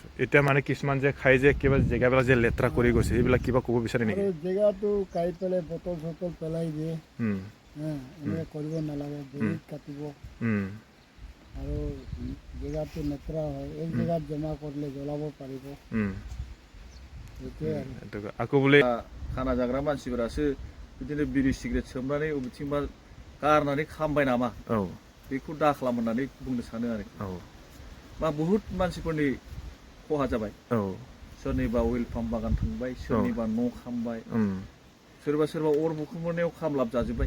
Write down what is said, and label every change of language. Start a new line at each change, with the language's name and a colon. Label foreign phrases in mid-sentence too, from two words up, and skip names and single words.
Assamese: এতিয়া মানে কিছুমান যে খাই যে কিবা জেগাবিলাক যে লেতেৰা কৰি গৈছে সেইবিলাক কিবা ক'ব বিচাৰে আৰু নেকি? জেগাটো খাই পেলাই বটল চটল পেলাই দিয়ে, উম, এনেকৈ কৰিব নালাগে, উম, বহীত কাটিব উম, আৰু জেগাটো লেতেৰা হয়, এক উম, জেগাত জমা কৰিলে জ্বলাব পাৰিব, উম, সেইটোৱে আৰু। আকৌ বোলে
Bodo: खाना जाग्रा मानसिफोरासो बिदिनो बिरि सिगारेट सोबनानै बबेथिंबा गारनानै खामबाय नामा औ बेखौ दा खालाम होननानै बुंनो सानो आरो औ मा बुहुद मानसिफोरनि खहा जाबाय। औ सोरनिबा
English: oil palm
Bodo: बागान थांबाय, सोरनिबा न' खामबाय, सोरबा सोरबा अर बुखुमोरनायाव खामलाब जाजोब्बाय।